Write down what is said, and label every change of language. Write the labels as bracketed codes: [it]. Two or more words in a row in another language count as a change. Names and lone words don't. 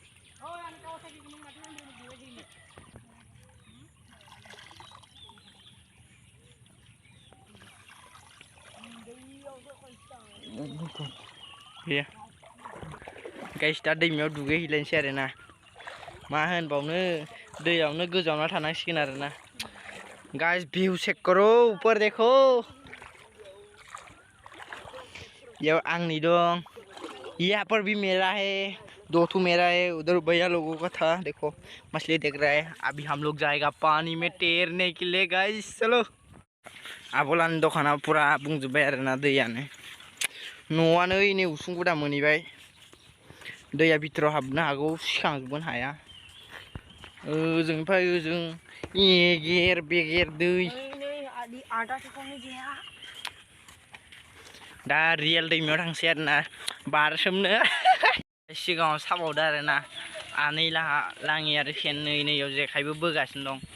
[brx] गैया गाइस दा दैमायाव दुगैहैलायनोसै आरोना मा होनबावनो दैयावनो गोजावना थानांसिगोन आरोना गाइस व्यू [hi] चेक करो ऊपर देखो ये [brx] आंगनी दं [hi] यहाँ पर भी मेरा है 2 ठो मेरा है उधर भैया लोगों का था देखो मछली देख रहा है अभी हम लोग जाएगा पानी में तैरने के लिए गाइस चलो [brx] आबोलानि दखाना पूरा बुंजोब्बाय आरोना दैयानो न'आनो इनै उसुंगुदा मोनहैबाय दैया भितराव हाबनो हागौ सिखांजोबनो हाया ओजोंनिफ्राय ओजों एगेर बेगेर दै दा रियेल दैमायाव थांसै आरोना बारसोमनो सिगाङाव साबावदो आरोना आनै लाहा लाङि आरो सेन नैयाव जेखाइबो बोगासिनो